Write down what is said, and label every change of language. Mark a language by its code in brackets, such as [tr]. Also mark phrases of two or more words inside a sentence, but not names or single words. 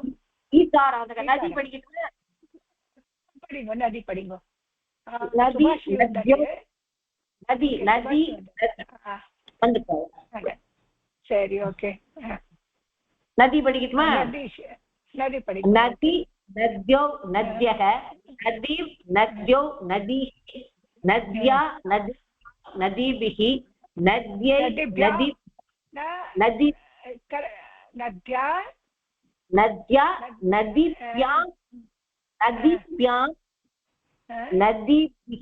[ta] ஈகாரான் நதி படிக்கட்டுமா படிங்க நதி படிங்க நதி நதி நதி வந்துட்டேன் சரி ஓகே நதி படிக்கட்டுமா நதி படிங்க [sa] நதி नद्यौ नद्यः नदी नद्यौ नदी नद्या नदी नदीभिः नद्यै नदी नदी नद्या नद्या नदीभ्यां नदीभ्यां नदीभिः